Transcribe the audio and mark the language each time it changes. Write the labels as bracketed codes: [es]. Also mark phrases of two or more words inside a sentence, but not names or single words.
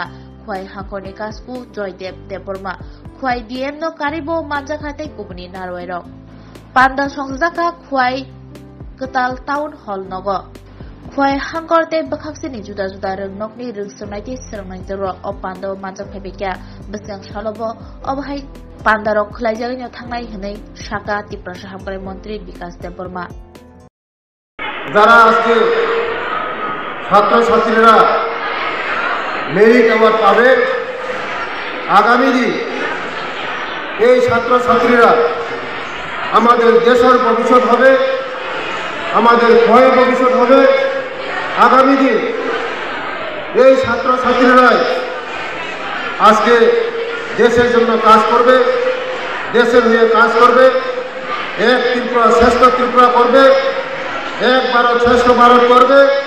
[trp] Khwai Hangkoni Kasku Joydev Deborma Khwai DM no Karibo Manjakhate Kubni Narwairo Panda Songsajaka Khwai Ketal Town Hall Nogo Khwai Hangkorte Bakhaksini Juda Juda Rengnokni Rengsomnaiti Serangnaitero O Panda Manjakhebekya Besang Shalobo Obhai Pandaro Khlaijagino Thangnai Hinai Shaka Tiprasha Hamgrai Montri Bikas Deborma [bn] যারা আজকে ছাত্রছাত্রীরা মেরিট অ্যাওয়ার্ড পাবে আগামী দিন এই ছাত্রছাত্রীরা আমাদের দেশের ভবিষ্যৎ হবে আমাদের ভয়ের ভবিষ্যৎ হবে আগামী দিন এই ছাত্রছাত্রীরাই আজকে দেশের জন্য কাজ করবে দেশের হয়ে কাজ করবে এক ত্রিপুরা শ্রেষ্ঠ ত্রিপুরা করবে এক ভারত শ্রেষ্ঠ ভারত করবে